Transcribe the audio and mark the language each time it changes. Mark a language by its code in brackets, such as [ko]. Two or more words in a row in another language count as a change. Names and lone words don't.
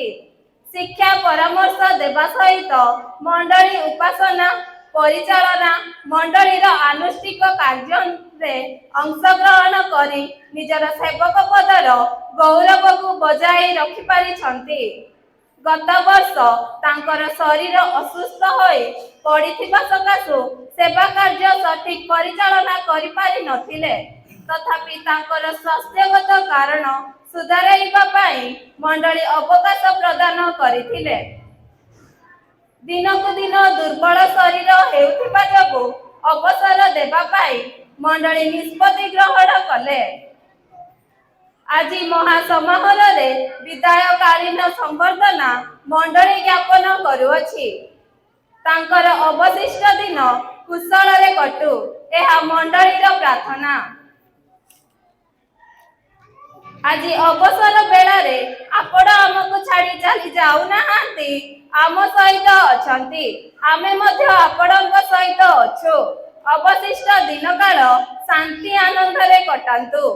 [or] ଶିକ୍ଷା ପରାମର୍ଶ ଦେବା ସହିତ ମଣ୍ଡଳୀ ଉପାସନା ପରିଚାଳନା ମଣ୍ଡଳୀର ଆନୁଷ୍ଠିକ କାର୍ଯ୍ୟ ରେ ଅଂଶଗ୍ରହଣ କରି ନିଜର ସେବକ ପଦର ଗୌରବ କୁ ବଜାୟ ରଖି ପାରି ଛନ୍ତି। ଗତ ବର୍ଷ ତାଙ୍କର ଶରୀର ଅସୁସ୍ଥ ହୋଇ ପଡ଼ିଥିବା ସକାଶୁ ସେବା କାର୍ଯ୍ୟ ସଠିକ ପରିଚାଳନା କରି ପାରି ନଥିଲେ। ତଥାପି ତାଙ୍କର ସ୍ୱାସ୍ଥ୍ୟଗତ କାରଣ ସୁଧାରାଇବା ପାଇଁ ମଣ୍ଡଳୀ ଅବକାଶ ପ୍ରଦାନ କରିଥିଲେ। ଦିନକୁ ଦିନ ଦୁର୍ବଳ ଶରୀର ହେଉଥିବା ଯୋଗୁ ଅବସର ଦେବା ପାଇଁ ମଣ୍ଡଳୀ ନିଷ୍ପତ୍ତି ଗ୍ରହଣ କଲେ। ଆଜି ମହାସମାରୋହ ରେ ବିଦାୟକାଳୀନ ସମ୍ବର୍ଦ୍ଧନା ମଣ୍ଡଳୀ ଜ୍ଞାପନ କରୁଅଛି। ତାଙ୍କର ଅବଶିଷ୍ଟ ଦିନ କୁଶଳ ରେ କଟୁ ଏହା ମଣ୍ଡଳୀର ପ୍ରାର୍ଥନା। ଆଜି ଅବସର ବେଳା ରେ ଆପଣ ଆମକୁ ଛାଡ଼ି ଚାଲି ଯାଉ ନାହାନ୍ତି ଆମ ସହିତ ଅଛନ୍ତି। ଆମେ ମଧ୍ୟ ଆପଣଙ୍କ ସହିତ ଅଛୁ। ଅବଶିଷ୍ଟ ଦିନ କାଳ ଶାନ୍ତି ଆନନ୍ଦ ରେ କଟାନ୍ତୁ।